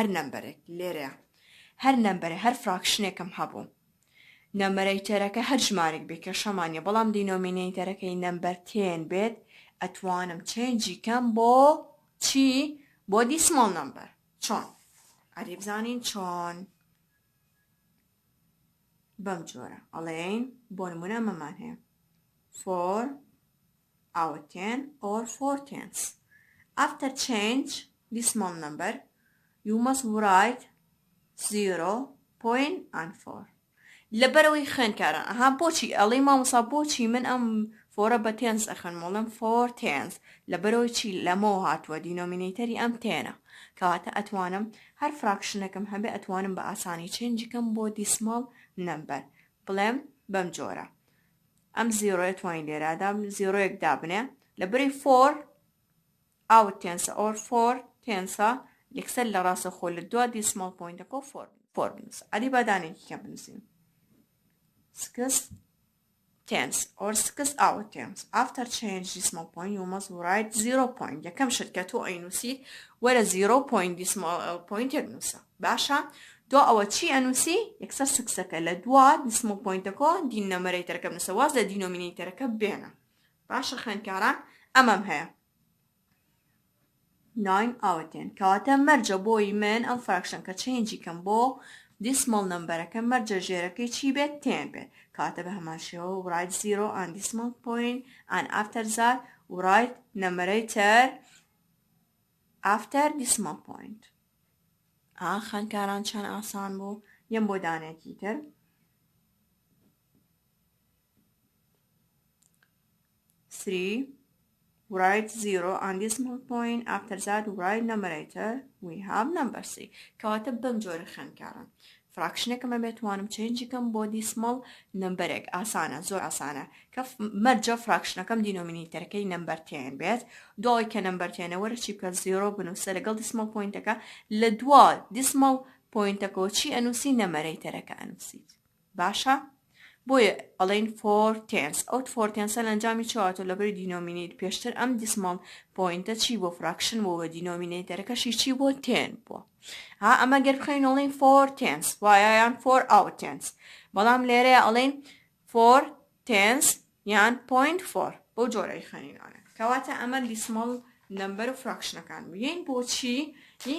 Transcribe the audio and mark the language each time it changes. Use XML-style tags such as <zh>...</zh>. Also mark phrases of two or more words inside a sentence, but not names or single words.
<ckb>نمبەرێک لێرەیە هەر نمبەرە هەر فراکشنێکم هەبوو نمبەرەیتەرەکە هەر ژمارێک بێت کە شەمانیە بەڵام دینۆمینەیتەرەکەی نمبەر 10 بێت ئەتوانم چێنجی کەم بۆ چی بۆ</ckb> <en>decimal number</en> <ckb>چۆن ئەری بزانین چۆن بەم جۆرە ئەڵێن بۆ نمونە مەمان هەیە</ckb> <en>4 out 10 or 4 tens. After change decimal number, you must write 0, point and 4.</en> <ckb>لەبەرەوەی خوێندکاران ئەها بۆچی ئەڵێ مامۆستا بۆچی من ئەم فۆرە بە tens ئەخوێن مەڵێم 4 tens لەبەرەوەی چی لەمەوە هاتووە دینۆمینەیتەری ئەم تێنە کەواتە ئەتوانم هەر فراکشنەکەم هەبێ ئەتوانم بە ئاسانی چێنجیکەم بۆ</ckb> <en>decimal number</en> <ckb>بڵێم بەم جۆرە ئەم زیرۆیە توانین لێرەدا زیرۆیەک دابنێ لەبەری</ckb> <en>4 out tens or 4 tens</en> <ckb>یەکسەر لە ڕاستە خۆ لە دوا</ckb> <en>decimal pointەکە</en> <ckb>4 بنووسە ئەدی بەدانێکی کەم بنووسین</ckb> <en>6 tens or 6 out tens. After change decimal point, you must write 0 point.</en> <ckb>یەکەم شت کە تۆ ئەینووسی وەرە</ckb> <en>0 point decimal point</en> <ckb>یەکنووسە باشە دو ئەوە چی ئەنووسی یەکسەر سکسەکە لە دوا</ckb> <en>decimal pointەکە</en> <ckb>دین نەمەرەیتەرەکە بنووسە واز لە دینۆمینەیتەرەکە بێنە باشە خوێندکاران ئەمەم هەیە 9 out 10 کەواتە مەرجە بۆی من ئەم فراکشن کە چێنجی کەم بۆ</ckb> <en>decimal number</en> <ckb>مەرجە ژێرەکەی چی بێت 10 بێت کەواتە بە هەمان شێوە</ckb> <en>write 0 and decimal point and after that write numerator after decimal point</en> <ckb>خوێندکاران چەند ئاسان بوو یەم بۆ دانێکی تر</ckb> <en>write 0 and decimal point after that write numerator we have number 3</en> <ckb>کەواتە بەم جۆرە خوێندکاران فراکشنێکەمە بێتوانم چێنجیکەم بۆ</ckb> <en>decimal number</en> <ckb>ئاسانە زۆر ئاسانە کە مەرجە فراکشنەکەم دینۆمینەیتەرەکەی نمبەر 10 بێت دوای کە نمبەر 10 وەرە چی بکە 0 بنووسە لەگەڵ</ckb> <en>decimal pointەکە</en> <ckb>لە دوا decimal pointەکە چی ئەنووسی نەمەرەیتەرەکە ئەنووسیت باشە بۆیە ئەڵێن 4 تێنس ئەو 4 تێنسە لە ئەنجامی چواتۆ لەبەری دینۆمینیت پێشتر ئەم</ckb> <en>decimal point</en> <ckb>چی بۆ فراکشن بۆ بە دینۆمینیتەرەکەشی چی بۆ 10 بووە ها ئەمە گەر بخەین ئەڵێن 4 تێنس وایە یان</ckb> <en>4 out tens</en> <ckb>بەڵام لێرەیە ئەڵێن 4 تێنس یان 0.4 بۆ جۆرەی خەنینانە کەواتە ئەمە</ckb> <en>decimal number</en> <ckb>و فراکشنەکان یین بۆچی یین</ckb>